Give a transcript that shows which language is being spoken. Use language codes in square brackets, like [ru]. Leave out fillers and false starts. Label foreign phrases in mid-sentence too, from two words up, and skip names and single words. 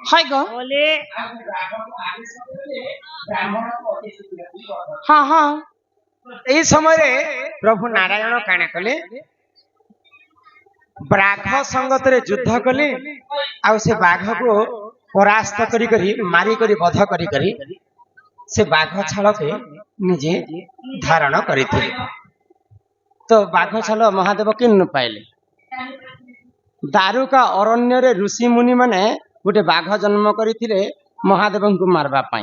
[or] ହୟ ଗୋ বলে হ্যাঁ হ্যাঁ ଏଇ ସମୟେ ପ୍ରଭୁ ନାରାୟଣ କାଣା କଲେ ବାଘ ସଙ୍ଗତରେ ଯୁଦ୍ଧ କଲେ ଆଉ ସେ ବାଘକୁ ପରାସ୍ତ କରି ମାରି କରି ବଧ କରି ସେ ବାଘ ଛାଳକେ ନିଜେ ଧାରଣ କରିଥିଲେ। ତ ବାଘ ଛାଲ ମହାଦେବ କିନ୍ ପାଇଲେ ଦାରୁକା ଅରଣ୍ୟରେ ଋଷି ମୁନି ମାନେ ଗୋଟେ ବାଘ ଜନ୍ମ କରିଥିଲେ ମହାଦେବଙ୍କୁ ମାରବା ପାଇଁ।